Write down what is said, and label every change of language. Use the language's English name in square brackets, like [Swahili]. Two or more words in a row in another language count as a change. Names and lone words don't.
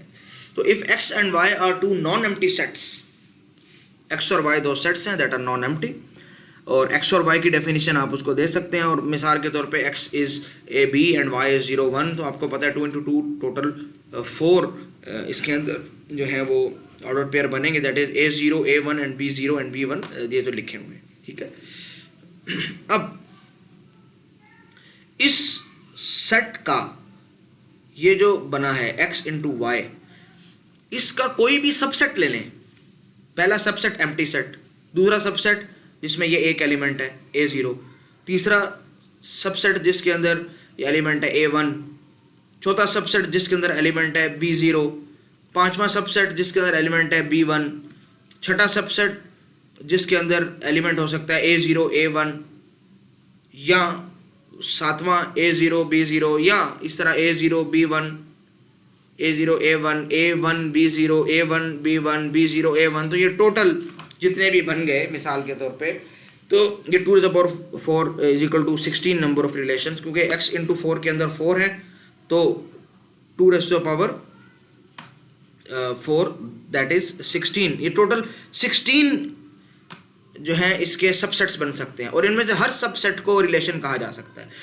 [Hindi] तो [English] if x and y are two non empty sets, [Hindi] x और y दो सेट्स हैं [English] that are non empty, [Hindi] और x और y की डेफिनेशन आप उसको दे सकते हैं। और मिसाल के तौर पे [English] x is a b and y is 0 1, [Hindi] तो आपको पता है 2 इंटू 2 टोटल 4 इसके अंदर जो है वो [English] order pair [Hindi] बनेंगे, [English] that is a0 a1 and b0 and b1, [Hindi] ये तो लिखे हुए हैं, ठीक है। अब इस सेट का ये जो बना है x इंटू वाई, इसका कोई भी सबसेट ले लें, पहला सबसेट [English] empty set, [Hindi] दूसरा सबसेट जिसमें ये एक एलिमेंट है a0, तीसरा सबसेट जिसके अंदर एलिमेंट है a1, चौथा सबसेट जिसके अंदर एलिमेंट है b0, पांचवा सबसेट जिसके अंदर एलिमेंट है b1, छठा सबसेट जिसके अंदर एलिमेंट हो सकता है a0 a1, या सातवां a0 b0, या इस तरह a0 b1 a0 a1 a1 b0 a1 b1 b0 a1, तो ये टोटल जितने भी बन गए मिसाल के तौर पे, तो ये 2 [English] to the power 4 is equal to 16 number of relation, [Hindi] क्योंकि x इंटू 4 के अंदर 4 है, तो 2 [English] raise to the power [Hindi] 4 [English] that is [Hindi] 16, ये टोटल 16 जो है इसके सबसेट्स बन सकते हैं, और इनमें से हर सबसेट को रिलेशन कहा जा सकता है।